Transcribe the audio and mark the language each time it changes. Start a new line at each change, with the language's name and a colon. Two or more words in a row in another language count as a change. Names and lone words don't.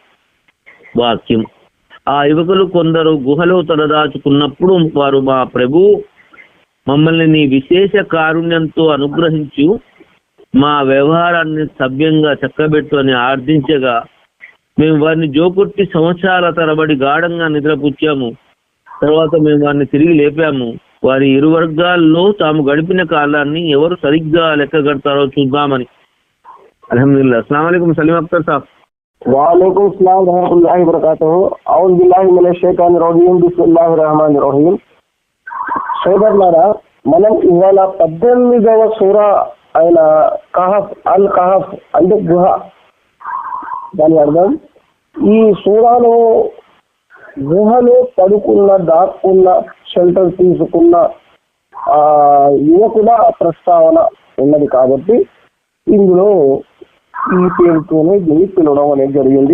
Telugu: వాక్యం ఆ యువకులు కొందరు గుహలో తలదాచుకున్నప్పుడు వారు మా ప్రభు మమ్మల్ని నీ విశేష కారుణ్యంతో అనుగ్రహించు, మా వ్యవహారాన్ని సభ్యంగా చక్కబెట్టు అని ఆర్థించగా మేము వారిని జోకొట్టి సంవత్సరాల తరబడి గాఢంగా నిద్రపుచ్చాము. తర్వాత మేము వారిని తిరిగి లేపాము. వారి ఇరు వర్గాల్లో తాము గడిపిన కాలాన్ని ఎవరు సరిగ్గా లెక్క కడతారో చూద్దామని.
Arabic: الحمد لله. السلام عليكم సలీం అఖ్తర్ సాబ్. وعليكم السلام ورحمة الله وبركاته. أعوذ بالله من الشيطان الرجيم. بسم الله الرحمن الرحيم.
Telugu: సోదరులారా, మనం ఇవాళ 18వ సూరా అయిన కహఫ్ అల్ కహఫ్ అంటే గుహ, దాని అర్థం ఈ సూరాలో గుహలో పడుకున్న దాక్కున్న షెల్టర్ తీసుకున్న యువకుల ప్రస్తావన ఉన్నది కాబట్టి ఇందులో ఈ పేరుతోనే దీన్ని పిలవడం అనేది జరిగింది.